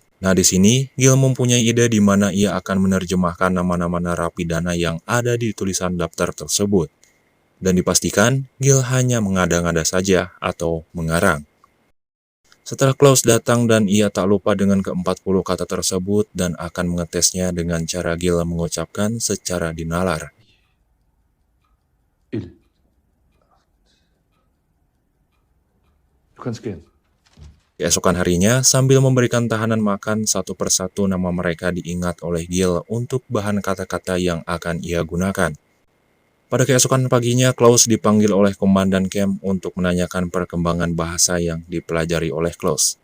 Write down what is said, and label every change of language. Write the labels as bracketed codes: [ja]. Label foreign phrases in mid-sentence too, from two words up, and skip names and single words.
[id] Nah di sini, Gil mempunyai ide di mana ia akan menerjemahkan nama-nama narapidana yang ada di tulisan daftar tersebut. Dan dipastikan, Gil hanya mengada-ngada saja atau mengarang. Setelah Klaus datang dan ia tak lupa dengan ke-40 kata tersebut dan akan mengetesnya dengan cara Gil mengucapkan secara dinalar. [de] Il. Du kannst gehen. [id] Keesokan harinya, sambil memberikan tahanan makan satu persatu nama mereka diingat oleh Gil untuk bahan kata-kata yang akan ia gunakan. Pada keesokan paginya, Klaus dipanggil oleh komandan camp untuk menanyakan perkembangan bahasa yang dipelajari oleh Klaus.